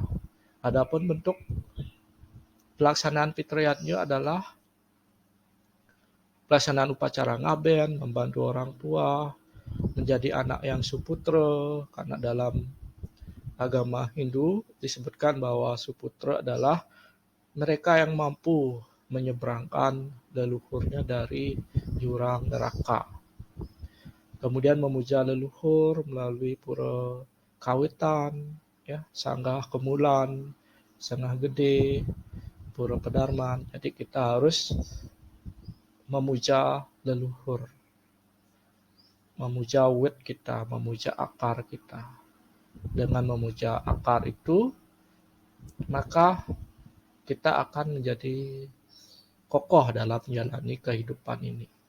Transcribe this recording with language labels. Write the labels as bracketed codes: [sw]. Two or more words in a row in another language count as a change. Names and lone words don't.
[id] Adapun bentuk pelaksanaan Pitra Yatnya adalah pelaksanaan upacara ngaben, membantu orang tua, menjadi anak yang suputra, karena dalam agama Hindu disebutkan bahwa suputra adalah mereka yang mampu menyeberangkan leluhurnya dari jurang neraka. Kemudian memuja leluhur melalui pura kawitan, ya, sanggah kemulan, sanggah gede, pura pedarman. Jadi kita harus memuja leluhur, memuja wit kita, memuja akar kita. Dengan memuja akar itu, maka kita akan menjadi kokoh dalam menjalani kehidupan ini.